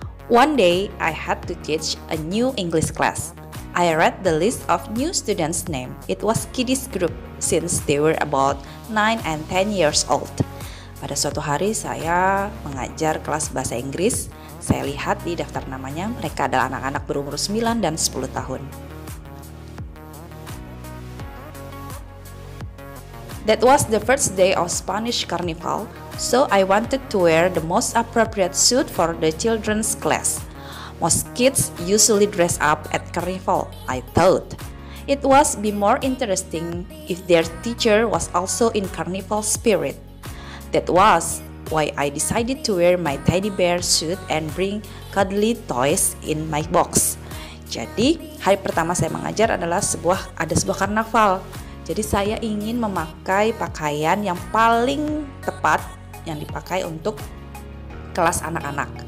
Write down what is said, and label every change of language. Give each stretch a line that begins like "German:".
English: One day, I had to teach a new English class. I read the list of new students' name. It was kiddies group since they were about 9 and 10 years old.
Indonesian: Pada suatu hari saya mengajar kelas bahasa Inggris. Saya lihat di daftar namanya mereka adalah anak-anak berumur 9 dan 10 tahun.
English: That was the first day of Spanish Carnival, so I wanted to wear the most appropriate suit for the children's class. Most kids usually dress up at Carnival, I thought. It was be more interesting if their teacher was also in Carnival spirit. That was why I decided to wear my teddy bear suit and bring cuddly toys in my box.
Indonesian: Jadi, hari pertama saya mengajar adalah sebuah karnaval. Jadi saya ingin memakai pakaian yang paling tepat yang dipakai untuk kelas anak-anak.